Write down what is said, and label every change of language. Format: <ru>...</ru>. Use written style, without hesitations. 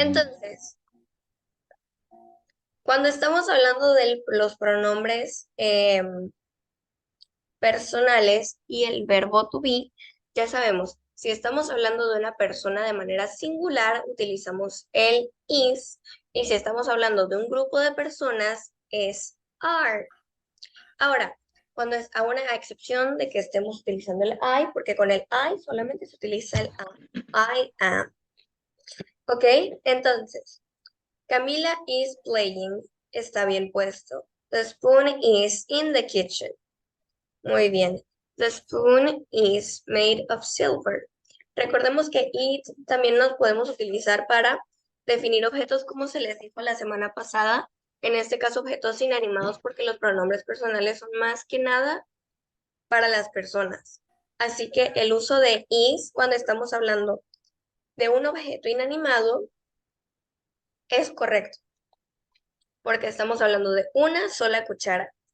<es>Entonces, cuando estamos hablando de los pronombres personales y el verbo to be, ya sabemos, si estamos hablando de una persona de manera singular, utilizamos el is, y si estamos hablando de un grupo de personas, es are. Ahora, cuando es a una excepción de que estemos utilizando el I, porque con el I solamente se utiliza el am.</es> <en>I am. ¿Ok?</en> <es>Entonces,</es> <en>Camila is playing.</en> <es>Está bien puesto.</es> <en>The spoon is in the kitchen.</en> <es>Muy bien.</es> <en>The spoon is made of silver.</en> <es>Recordemos que it también nos podemos utilizar para definir objetos como se les dijo la semana pasada. En este caso, objetos inanimados porque los pronombres personales son más que nada para las personas. Así que el uso de is cuando estamos hablando de un objeto inanimado es correcto, porque estamos hablando de una sola cuchara.</es>